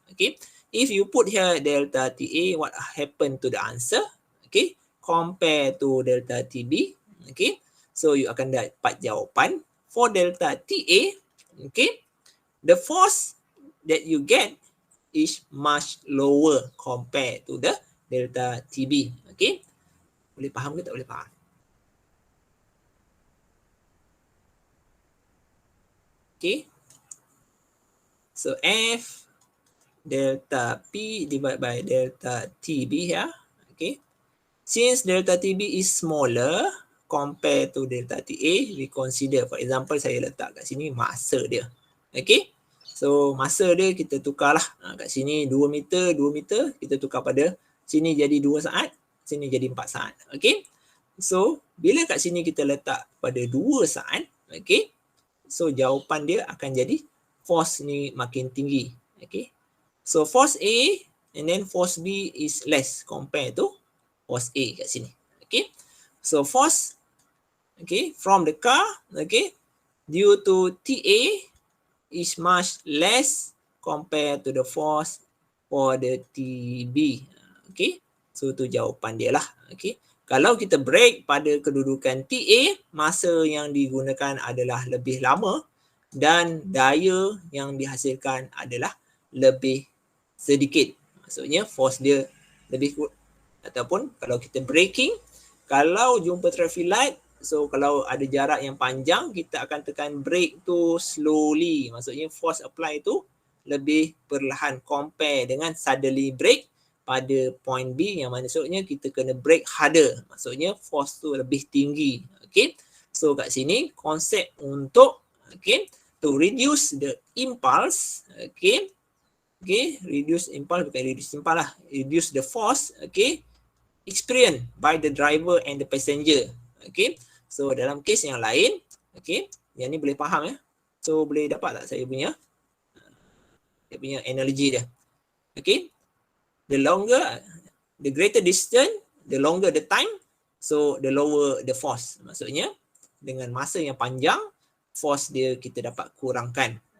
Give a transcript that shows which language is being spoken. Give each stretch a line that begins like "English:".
English: Okay, if you put here delta TA, what happen to the answer? Okay, compare to delta TB. Okay, so you
Malay: akan dapat jawapan
English: for delta TA. Okay, the force that you get is much lower compared to the delta TB.
Malay: Okay, boleh faham ke tak boleh faham?
English: Okay, so F delta P divided by delta TB here. Okay, since delta TB is smaller compared to delta TA, we consider, for example,
Malay: saya letak kat sini masa dia. Okay, so masa dia kita tukarlah. Kat sini 2 meter, 2 meter, kita tukar pada sini jadi 2 saat, sini jadi 4 saat. Okay, so bila kat sini kita letak pada 2 saat, okay, so jawapan dia akan jadi force ni makin tinggi.
English: Okay, so force A and then force B is less compared to force A
Malay: kat sini.
English: Okay, so force, okay, from the car, okay, due to TA is much less compared to the force for the TB.
Malay: Okay, so tu jawapan dia lah. Okay, kalau kita break pada kedudukan TA, masa yang digunakan adalah lebih lama dan daya yang dihasilkan adalah lebih sedikit. Maksudnya force dia lebih kuat. Ataupun kalau kita braking, kalau jumpa traffic light, so kalau ada jarak yang panjang, kita akan tekan brake tu slowly. Maksudnya force apply tu lebih perlahan compare dengan
English: suddenly brake
Malay: pada point B, yang maksudnya kita kena brake harder. Maksudnya force tu lebih tinggi.
English: Okay, so
Malay: kat sini konsep untuk,
English: okay, to reduce the impulse, okay, okay, reduce impulse, bukan reduce impulse lah, reduce the force, okay, experienced by the driver and the passenger.
Malay: Okay, so dalam kes yang lain, okay, yang ni boleh faham ya. So boleh dapat tak saya punya analogy dia.
English: Okay, the longer, the greater distance, the longer the time, so the lower the force.
Malay: Maksudnya dengan masa yang panjang, force dia kita dapat kurangkan.